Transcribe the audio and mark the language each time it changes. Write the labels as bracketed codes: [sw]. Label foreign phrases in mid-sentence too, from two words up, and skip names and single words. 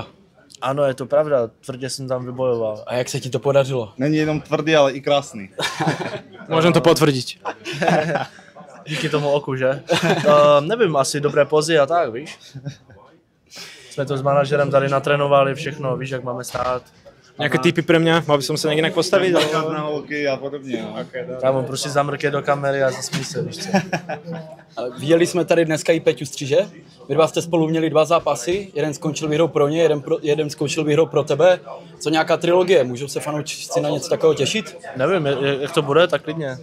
[cs] Ano, je to pravda, tvrdě jsem tam vybojoval. A jak se ti to podařilo? Není jenom tvrdý, ale i krásný. [sk] Môžem to potvrdiť. [cs] Díky tomu oku, že? Nevím, asi dobré pozy a tak, víš? Jsme to s manažerem tady natrénovali všechno, víš, jak máme stát. [sk] Nejaké tipy pre mňa? Mal by som sa nejak inak postaviť? [cs] Na holky a podobně. No. Kámo, prostě zamrkej do kamery a zasmí se, víš co? Ale viděli jsme tady dneska i Peťu Střiže. Vy dva jste spolu měli 2 zápasy, jeden skončil výhrou pro ně, jeden skončil výhrou pro tebe. Co nějaká trilogie? Můžou se fanoušci na něco takového těšit? Nevím, jak to bude, tak klidně.